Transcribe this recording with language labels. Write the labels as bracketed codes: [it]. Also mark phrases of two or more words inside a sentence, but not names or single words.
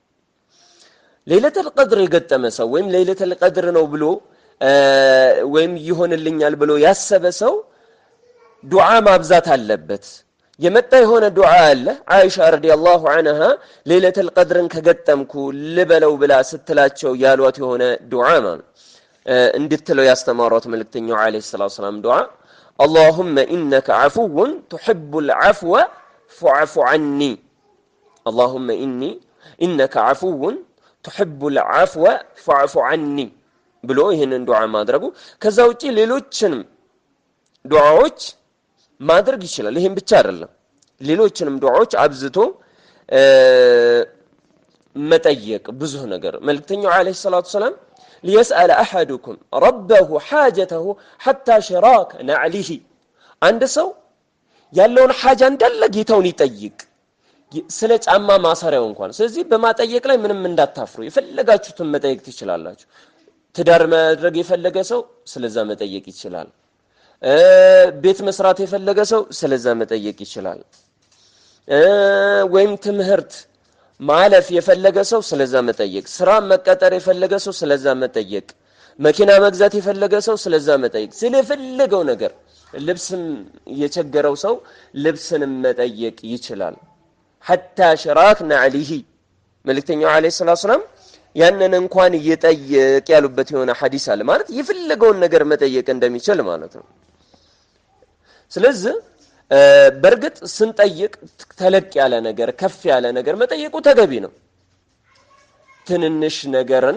[ar] ليلة القدر [am] የገጠመ ሰው ወይም [ar] ليلة القدر [am] ነው ብሎ ወይም ይሆንልኛል ብሎ ያሰበ ሰው ዱዓ ማብዛት አለበት የመጣ የሆነ ዱዓ አለ አይሻ [ar] رضي الله عنها ليلة القدر [am] ከገጠምኩ ልበለው ብላ ስትላቸው ያሏት የሆነ ዱዓ ማለት እንድትለው ያስተማሯት መልእክተኛው [ar] عليه الصلاة السلام [am] ዱዓ [ar] اللهم انك عفو تحب العفو فاعف عني اللهم انك عفو تحب العفو فاعف عني [am] ብሎ ይሄንን ዱዓ ማድረጉ ከዛ ውጪ ሌሎችንም ዱዓዎች ማድረግ ይችላል ይሄን ብቻ አይደለም ሌሎችንም ዱዓዎች አብዝቶ መጠየቅ ብዙ ነገር መልእክተኛው [ar] عليه الصلاة السلام ليسأل احدكم ربه حاجته حتى شراك نعله [am] አንድ ሰው ያለውን ሐጃ እንዳለ ጌታውን ይጠይቅ ስለ ጫማ ማሰሪያው እንኳን ስለዚህ በማጠየቅ ላይ ምንም እንዳታፍሩ የፈለጋችሁትን መጠየቅ ትችላላችሁ ትዳር ማድረግ የፈለገ ሰው ስለዛ መጠየቅ ይችላል ቤት መስራት የፈለገ ሰው ስለዛ መጠየቅ ይችላል ወይም ትምህርት ማለፍ የፈለገ ሰው ስለዛ መጠየቅ ስራ መቀጠር የፈለገ ሰው ስለዛ መጠየቅ መኪና መግዛት የፈለገ ሰው ስለዛ መጠየቅ ስለፈለገው ነገር ልብስም የቸገረው ሰው ልብስንም መጠየቅ ይችላል [ar] حتى شراكنا عليه [am] መልእክተኛው [ar] عليه الصلاة السلام [am] ያንን እንኳን እየጠየቅ ያሉበት የሆነ ሐዲስ አለ ማለት የፈለገውን ነገር መጠየቅ እንደሚችል ማለት ነው ስለዚህ በርግጥ ስንጠይቅ ተለቅ ያለ ነገር ከፍ ያለ ነገር መጠየቁ ተገቢ ነው ትንንሽ ነገርን